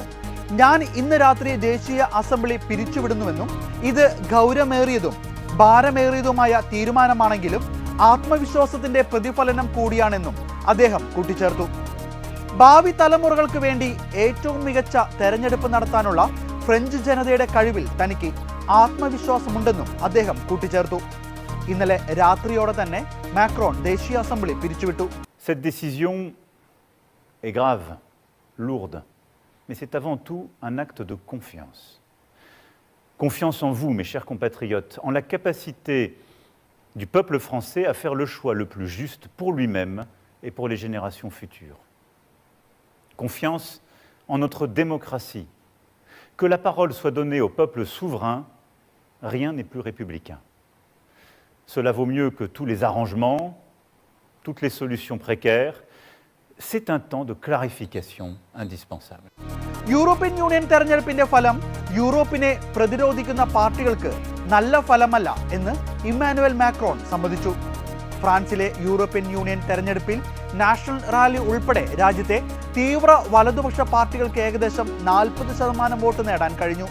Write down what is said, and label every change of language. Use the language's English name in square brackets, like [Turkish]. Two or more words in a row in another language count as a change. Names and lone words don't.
[Malayalam] ഞാൻ ഇന്ന് രാത്രി ദേശീയ അസംബ്ലി പിരിച്ചുവിടുന്നുവെന്നും ഇത് ഗൗരവമേറിയതും ഭാരമേറിയതുമായ തീരുമാനമാണെങ്കിലും ആത്മവിശ്വാസത്തിന്റെ പ്രതിഫലനം കൂടിയാണെന്നും അദ്ദേഹം കൂട്ടിച്ചേർത്തു. ഭാവി തലമുറകൾക്ക് വേണ്ടി ഏറ്റവും മികച്ച തെരഞ്ഞെടുപ്പ് നടത്താനുള്ള ഫ്രഞ്ച് ജനതയുടെ കഴിവിൽ തനിക്ക് ആത്മവിശ്വാസമുണ്ടെന്നും അദ്ദേഹം കൂട്ടിച്ചേർത്തു. ഇന്നലെ രാത്രിയോടെ തന്നെ മാക്രോൺ ദേശീയ അസംബ്ലി പിരിച്ചുവിട്ടു. [French] Cette décision est grave, lourde, mais c'est avant tout un acte de confiance. Confiance en vous, mes chers compatriotes, en la capacité du peuple français à faire le choix le plus juste pour lui-même et pour les générations futures. Confiance en notre démocratie. Que la parole soit donnée au peuple souverain, rien n'est plus républicain. Cela vaut mieux que tous les arrangements, toutes les solutions précaires. C'est un temps de clarification indispensable. [Malayalam] യൂറോപ്യൻ യൂണിയൻ തെരഞ്ഞെടുപ്പിന്റെ ഫലം യൂറോപ്പിനെ പ്രതിരോധിക്കുന്ന പാർട്ടികൾക്ക് നല്ല ഫലമല്ല എന്ന് ഇമ്മാനുവൽ മാക്രോൺ സമ്മതിച്ചു. ഫ്രാൻസിലെ യൂറോപ്യൻ യൂണിയൻ തെരഞ്ഞെടുപ്പിൽ നാഷണൽ റാലി ഉൾപ്പെടെ രാജ്യത്തെ തീവ്ര വലതുപക്ഷ പാർട്ടികൾക്ക് ഏകദേശം 40% വോട്ട് നേടാൻ കഴിഞ്ഞു.